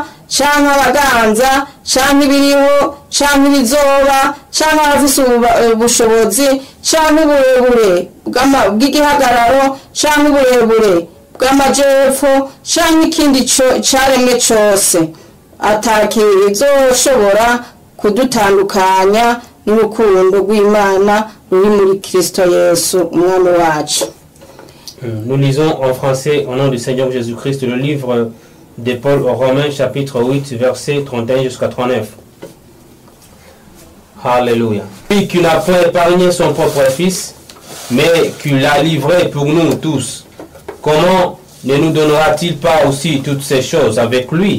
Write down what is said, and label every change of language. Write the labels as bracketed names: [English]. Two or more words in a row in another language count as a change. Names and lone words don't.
[Rundi] canke abaganza canke ibiriho canke ibizoba canke abafise ubushobozi canke uburebure bw'igihagararo canke uburebure bw'amajepfo canke ikindi caremwe cose, atakizoshobora kudutandukanya n'urukundo rw'Imana ruri muri Kristo Yesu umwami wacu. [French] Nous lisons en français au nom du Seigneur Jésus-Christ le livre de Paul aux Romains chapitre 8 versets 31 jusqu'à 39. Alléluia. Lui qui n'a pas épargné son propre fils, mais qui l'a livré pour nous tous, comment ne nous donnera-t-il pas aussi toutes ces choses avec lui?